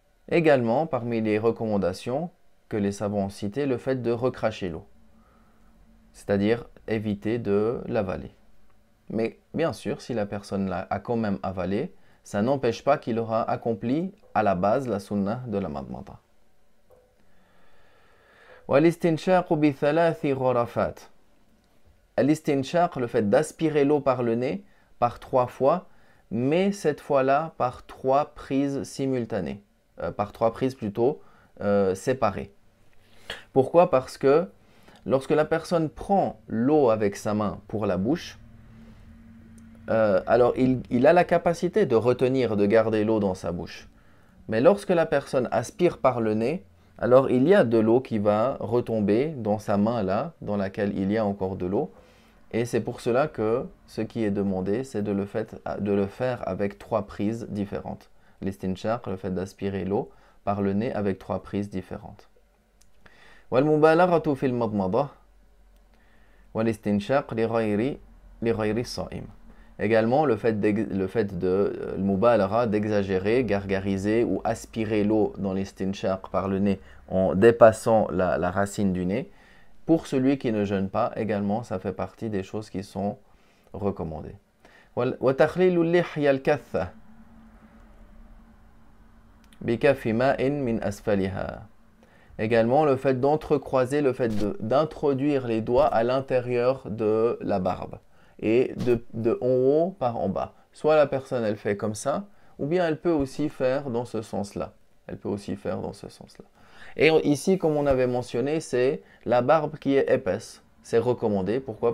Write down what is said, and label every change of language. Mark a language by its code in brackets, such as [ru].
[fr] Également, parmi les recommandations que les savants ont citées, le fait de recracher l'eau. C'est-à-dire éviter de l'avaler. Mais bien sûr, si la personne a quand même avalé, ça n'empêche pas qu'il aura accompli à la base la sunnah de la madmada. [ar] والاستنشاق بثلاث غرفات. [fr] Al-istinshaq, le fait d'aspirer l'eau par le nez par 3 fois, mais cette fois-là par 3 prises simultanées, par 3 prises plutôt séparées. Pourquoi? Parce que lorsque la personne prend l'eau avec sa main pour la bouche, alors il a la capacité de retenir, de garder l'eau dans sa bouche. Mais lorsque la personne aspire par le nez, alors il y a de l'eau qui va retomber dans sa main là, dans laquelle il y a encore de l'eau. Et c'est pour cela que ce qui est demandé, c'est de le faire avec 3 prises différentes. L'istinshaq, le fait d'aspirer l'eau par le nez avec 3 prises différentes. [ar] والمبالغة في المضمضة والاستنشاق لغير الصائم. [fr] Également, le fait de mubalagha, d'exagérer, gargariser ou aspirer l'eau dans l'istinshaq par le nez en dépassant la racine du nez, pour celui qui ne jeûne pas, également, ça fait partie des choses qui sont recommandées. [ar] وتخليل اللحية الكثة بكف ماء من أسفلها. [fr] Également, le fait d'entrecroiser, le fait d'introduire les doigts à l'intérieur de la barbe et de en haut par en bas. Soit la personne, elle fait comme ça, ou bien elle peut aussi faire dans ce sens-là. Elle peut aussi faire dans ce sens-là. Et ici, comme on avait mentionné, c'est la barbe qui est épaisse. C'est recommandé. Pourquoi?